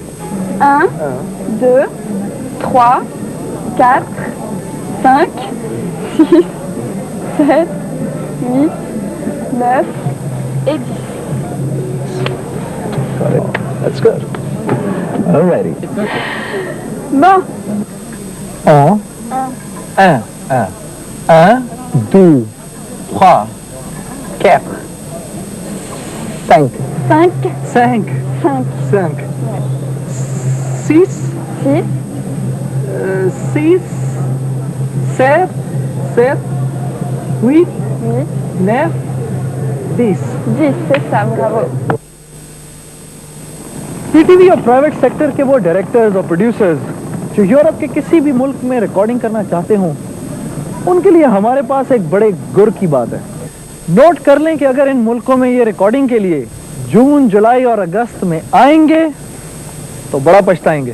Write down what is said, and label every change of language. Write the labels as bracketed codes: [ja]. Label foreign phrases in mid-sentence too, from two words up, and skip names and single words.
[fr] 1, 2, 3, 4, 5, 6, 7, 8, 9 et 10. [en] Got it. That's good. Alrighty. [fr] Bon. Un, 2, 3, 4, 5. 5, 5, 5, 5, 6, 6, 6, 7, 7, 8, 8, 9, 10. 10, c'est ça, bravo. [ur] پی ٹی وی اور [en] private sector [ur] کے وہ ڈائریکٹرز اور پروڈیوسرز جو یورپ کے کسی بھی ملک میں ریکارڈنگ کرنا چاہتے ہوں، ان کے لیے ہمارے پاس ایک بڑے گُر کی بات ہے. نوٹ کر لیں کہ اگر ان ملکوں میں یہ ریکارڈنگ کے لیے جون، جولائی اور اگست میں آئیں گے تو بڑا پچھتائیں گے.